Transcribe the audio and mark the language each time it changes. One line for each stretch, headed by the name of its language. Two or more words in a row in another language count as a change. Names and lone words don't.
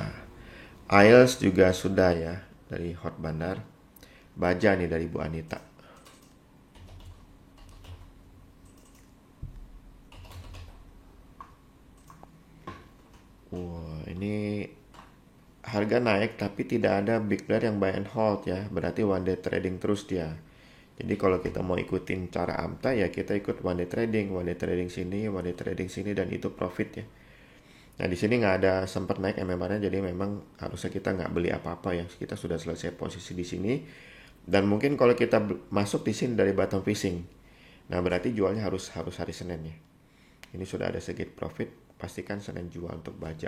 Indonesian: IELTS juga sudah ya, dari Hot Bandar. Baja nih dari Bu Anita. Wah, ini harga naik tapi tidak ada
English: big player
Indonesian: yang
English: buy and hold
Indonesian: ya. Berarti
English: one day trading
Indonesian: terus dia. Jadi kalau kita mau ikutin cara AMTA ya kita ikut
English: one day trading
Indonesian: sini,
English: one day trading
Indonesian: sini, dan itu profit ya. Nah di sini nggak ada sempat naik MMR-nya, jadi memang harusnya kita nggak beli apa-apa ya. Kita sudah selesai posisi di sini. Dan mungkin kalau kita masuk di sini dari
English: bottom fishing,
Indonesian: nah berarti jualnya harus hari Senin ya. Ini sudah ada sedikit profit, pastikan Senin jual untuk baja.